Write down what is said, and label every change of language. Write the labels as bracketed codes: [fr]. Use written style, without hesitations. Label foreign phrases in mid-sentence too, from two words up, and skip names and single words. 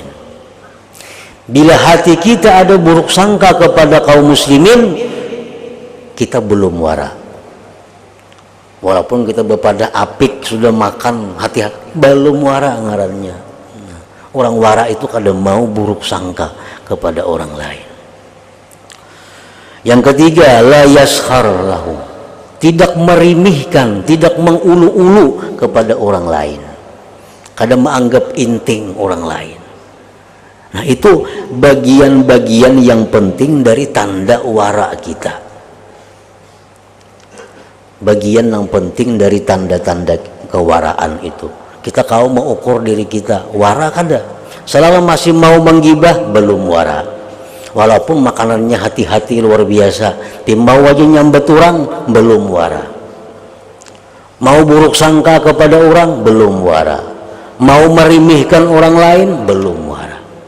[id] Bila hati kita ada buruk sangka kepada kaum muslimin, kita belum wara. Walaupun kita bepada apik sudah makan hati-hati, belum wara ngarannya. Nah, orang wara itu kadang mau buruk sangka kepada orang lain. Yang ketiga, [ar] لا يسخر له, [id] tidak merimihkan, tidak mengulu-ulu kepada orang lain, kadang menganggap inting orang lain. Nah, itu bagian-bagian yang penting dari tanda wara kita. Bagian yang penting dari tanda-tanda kewaraan itu. Kita kau mengukur diri kita, wara kada? Selama masih mau menggibah, belum wara. Walaupun makanannya hati-hati luar biasa, mau aja nyambet orang, belum wara. Mau buruk sangka kepada orang, belum wara. Mau merimihkan orang lain, belum wara.